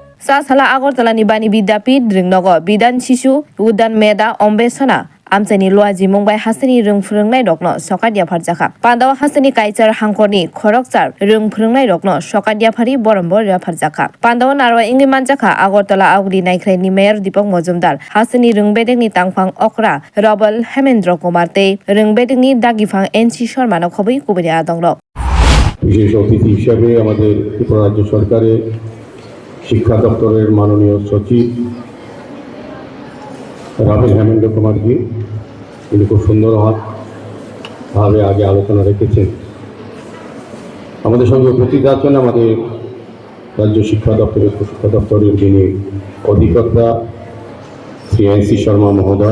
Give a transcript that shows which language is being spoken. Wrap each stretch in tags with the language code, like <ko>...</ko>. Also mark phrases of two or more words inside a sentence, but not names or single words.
<trp>साला आगरतलानि बानि विद्यापीठ द्रिंनगर बिधान शिशु उद्यान मेदा अम्बेसना आमचानि लुआजि मुंबाइ हासिनि रों फोरोंनाय रकनो सकादिया फारजाखा पान्दाव हासिनि काइचार हांखरनि खरकचार रों फोरोंनाय रकनो सकादिया फारि बरम्बर फारजाखा पान्दाव नारवा इंगि मानजाखा आगरतला आगुली नाइख्राइनि मेयर दीपक मजुमदार हासिनि रोंबेदेकनि तांफां अखरा रबल हेमेन्द्र कुमार ते रोंबेदेकनि दागिफां एनसी शर्मानो खबै कुबैनि आदंल</trp> <bn>বিশেষ অতিথি হিসাবে আমাদের ত্রিপুরা রাজ্য সরকারের শিক্ষা দপ্তরের মাননীয় সচিব রাবেল হেমেন্দ্র কুমারজি তিনি খুব সুন্দরভাবে আগে আলোচনা রেখেছেন। আমাদের সঙ্গে উপস্থিত আছেন আমাদের রাজ্য শিক্ষা দপ্তরের যিনি অধিকর্তা শ্রী এনসি শর্মা মহোদয়।</bn>